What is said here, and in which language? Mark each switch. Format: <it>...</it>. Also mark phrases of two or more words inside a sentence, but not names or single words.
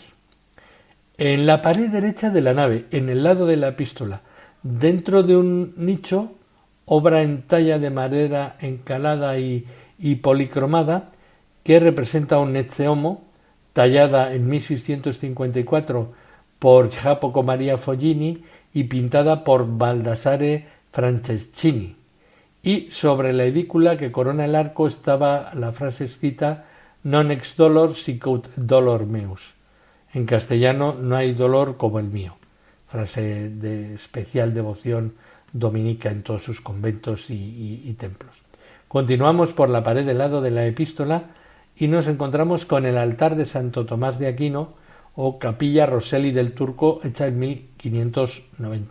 <es>En la pared derecha de la nave, en el lado de la epístola, dentro de un nicho, obra en talla de madera encalada y policromada, que representa un Ecce-Homo, tallada en 1654 por Jacopo Maria Foggini y pintada por Baldassare Franceschini. Y sobre la edícula que corona el arco estaba la frase escrita:</es> <la>Non ex dolor sicut dolor meus.</la> <es>En castellano: no hay dolor como el mío. Frase de especial devoción dominica en todos sus conventos y templos. Continuamos por la pared del lado de la epístola y nos encontramos con el altar de Santo Tomás de Aquino, o Capilla Rosselli del Turco, hecha en 1590.</es>